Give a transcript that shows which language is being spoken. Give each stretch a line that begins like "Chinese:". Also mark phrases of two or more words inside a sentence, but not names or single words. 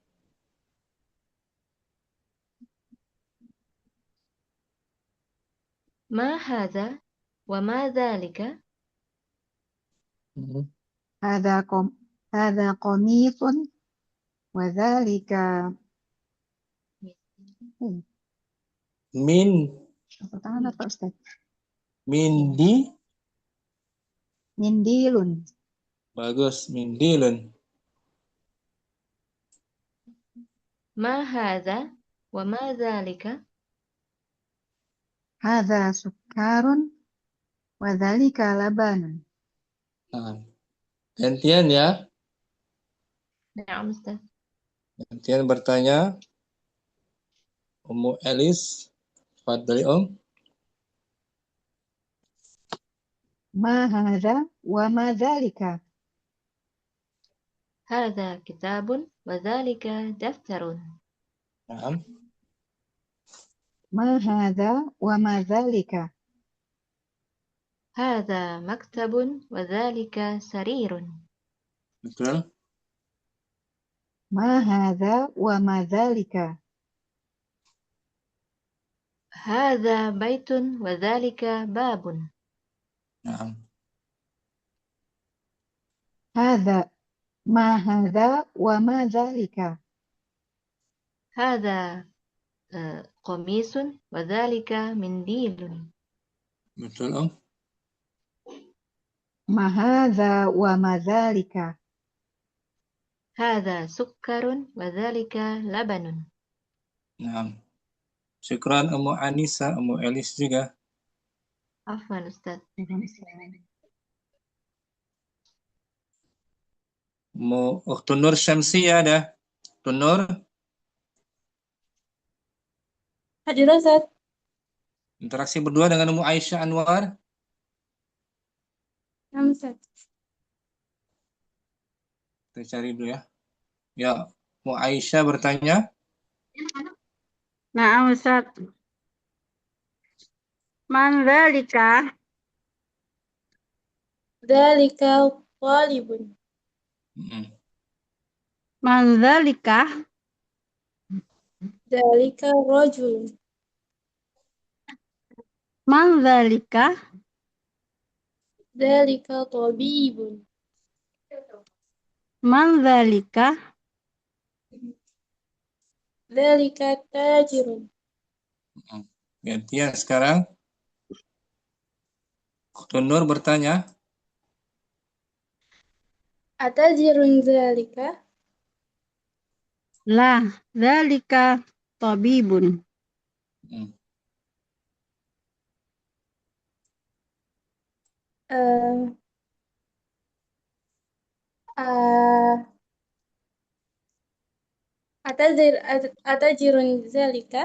Arabic: ما هذا وما ذلك? هذا قميص وذلك Min.
Indonesian: Pertama apa Ustaz?
Arabic: Mindi. Mindilun.
Indonesian: Bagus.
Arabic: Mindilun. ما هذا وما ذلك هذا سكر وذلك لبن.
Indonesian: Nah, gantian ya.
Arabic: نعم أستاذ
Indonesian: Gantian bertanya. Ummu Elis. Fadli
Arabic: ما هذا وما ذلك. هذا كتاب وذلك دفتر
Indonesian: Nah,
Arabic: ما هذا وما ذلك. هذا مكتب وذلك سرير
Indonesian: betul.
Arabic: ما هذا وما ذلك. هذا بيت وذلك باب
Indonesian: Nah,
Arabic: هذا ما هذا وما ذلك. هذا قميص وذلك منديل
Indonesian: betul.
Arabic: ما هذا وما ذلك. هذا سكر وذلك لبن
Indonesian: Nah, syukran Ummu Anissa, Ummu Elis juga.
Arabic: عفوا أستاذ
Indonesian: Ummu Ukhtun Nur Syamsiyah ada. Ukhtun Nur. Hadir Ustaz. Interaksi berdua dengan Ummu Aisyah Anwar.
Arabic: نعم أستاذ.
Indonesian: Kita cari dulu ya. Ya, Ummu Aisyah bertanya.
Arabic: نعم أستاذ. من ذلك? ذلك طالب. من ذلك? ذلك رجل. من ذلك? ذلك طبيب. من ذلك? ذلك تاجر.
Indonesian: Gantian sekarang. Ukhtun Nur bertanya.
Arabic: أتاجر ذلك? لا، ذلك طبيب. أتاجر ذلك?